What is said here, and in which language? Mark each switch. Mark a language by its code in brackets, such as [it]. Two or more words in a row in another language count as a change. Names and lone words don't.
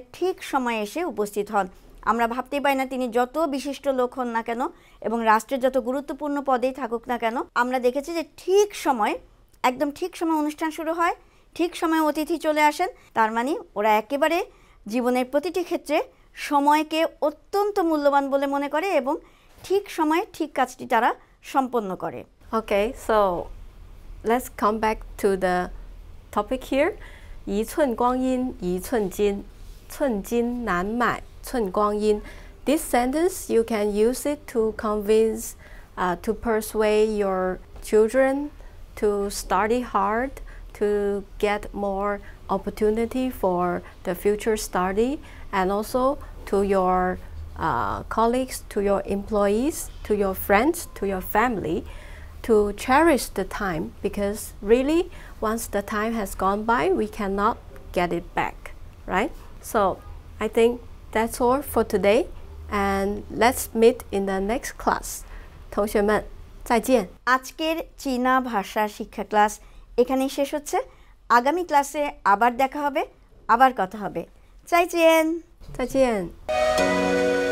[bn] ঠিক সময়ে এসে উপস্থিত হন আমরা ভাবতেই পাই না তিনি যত বিশিষ্ট লোক হন না কেন এবং রাষ্ট্রের যত গুরুত্বপূর্ণ পদেই থাকুক না কেন আমরা দেখেছি যে ঠিক সময় একদম ঠিক সময় অনুষ্ঠান শুরু হয় ঠিক সময়ে অতিথি চলে আসেন তার মানে ওরা একেবারে জীবনের প্রতিটি ক্ষেত্রে সময়কে অত্যন্ত মূল্যবান বলে মনে করে এবং ঠিক সময়ে ঠিক কাজটি তারা সম্পন্ন করে [en] Okay, so let's come back to the topic here. [zh] 一寸光阴一寸金，寸金难买寸光阴. [en] This sentence you can use it to convince to persuade your children to study hard, to get more opportunity for the future study, and also to your colleagues, to your employees, to your friends, to your family, to cherish the time, because really once the time has gone by, we cannot get it back, right? So I think that's all for today, and let's meet in the next class. [zh] 同学们再见。 [bn] আজকের চীনা ভাষা শিক্ষা ক্লাস এখানেই শেষ হচ্ছে। আগামী ক্লাসে আবার দেখা হবে, আবার কথা হবে। [zh] 再见。再见。